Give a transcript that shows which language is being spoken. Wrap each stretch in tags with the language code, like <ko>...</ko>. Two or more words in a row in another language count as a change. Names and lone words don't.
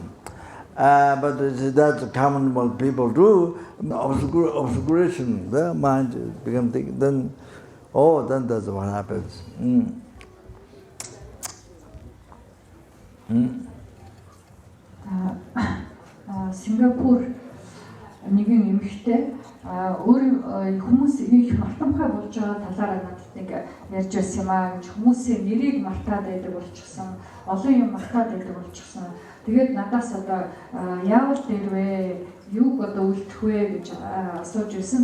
<en>But that's common what people do, obscuration, their mind becomes thinking, then that's what happens.</en> <mn>Singapore нэгэн эмэгтэй өөр хүмүүс их мартамхай болж байгаа талаараа надад нэг ярьж байсан юм аа гэж хүмүүсийн нэрийг мартаад байдаг болчихсон, олон юм мартаад байдаг болчихсон. Тэгээд надаас одоо яавал дээр вэ? Юуг одоо үлдэх вэ гэж асууж ирсэн.</mn>